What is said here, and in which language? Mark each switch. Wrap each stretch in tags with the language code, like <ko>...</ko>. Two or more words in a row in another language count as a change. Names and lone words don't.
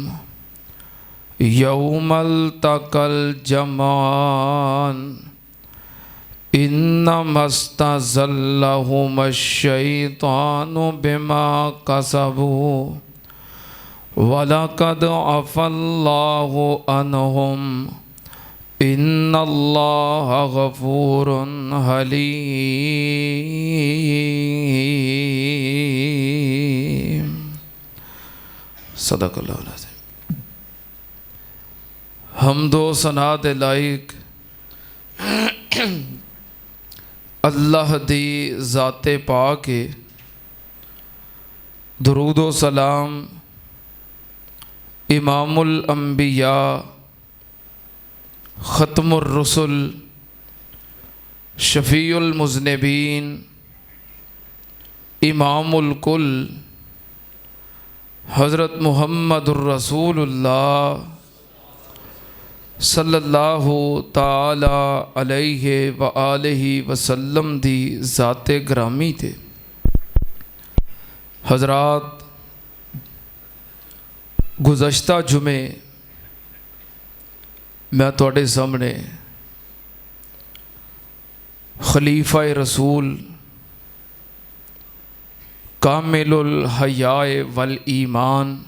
<ar>يوم التقى الجمعان إنما استزلهم الشيطان بما كسبوا ولقد عفا الله عنهم إن الله غفور حليم. صدق الله العظيم.</ar> <pa>حمدو ثنا دے لائق اللہ دی ذاتِ پاک ہے. درودو سلام</pa> <ar>إمام الأنبياء ختم الرسل شفيع المذنبين إمام الكل حضرة محمد رسول الله صلى الله تعالى عليه وآله وسلم</ar> <pa>دی ذاتِ گرامی تے. حضرات، گزشتہ جمعے میں تہاڈے سامنے خلیفہ رسول</pa> <ar>كامل الحياء والإيمان</ar>